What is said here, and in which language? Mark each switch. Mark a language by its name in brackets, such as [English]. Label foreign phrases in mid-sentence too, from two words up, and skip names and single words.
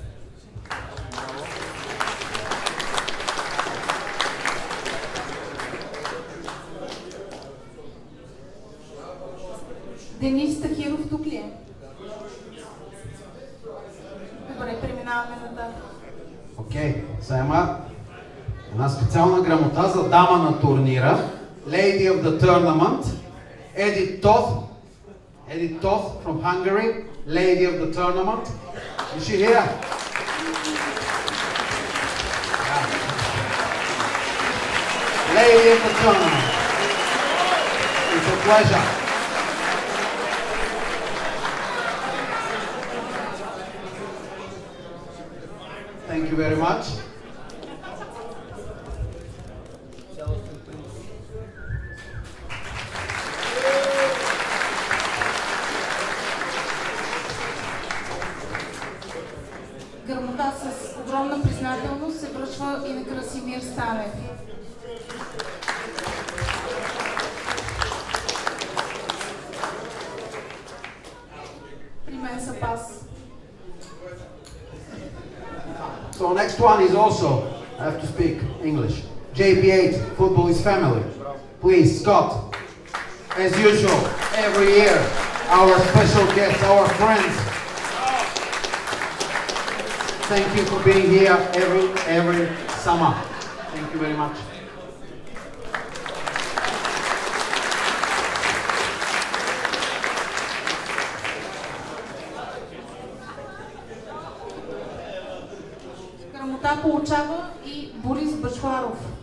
[Bulgarian] Денис Тахиров тук ли е? Добре, преминаваме нататък. Окей, сега има една специална грамота за дама на турнира. [English] Lady of the Tournament, Edith Toth from Hungary, Lady of the Tournament. Is she here? Yeah. Lady of the Tournament. It's a pleasure. Thank you very much. [Bulgarian] Грамота с огромна признателност се връчва и на Красимир Станев. При мен са пас. [English] So next one is also, I have to speak English. JP8, football is family. Please, Scott, as usual, every year, our special guests, our friends. Thank you for being here every summer. Thank you very much. [Bulgarian] Грамота получава и Борис Бачваров.